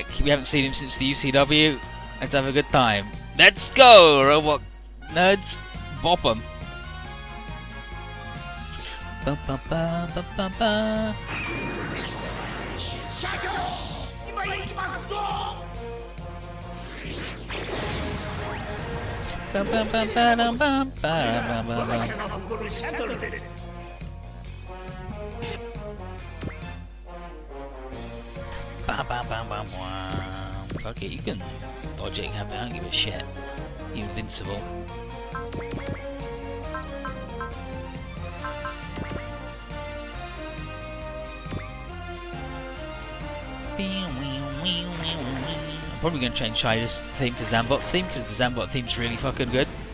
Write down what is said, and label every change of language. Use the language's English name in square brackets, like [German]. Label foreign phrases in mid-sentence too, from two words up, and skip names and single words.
[English] We haven't seen him since the UCW. Let's have a good time. Let's go, robot nerds. Bop 'em. Ba, ba, ba, ba, ba, ba. Ba, ba, ba, ba, da, ba, ba, ba, ba, ba. Ba, ba, ba, ba, ba. Fuck it, you can dodge it, can we? I don't give a shit. You're invincible. I'm probably going to change Shida's theme to Zambot's theme, because the Zambot theme's really fucking good.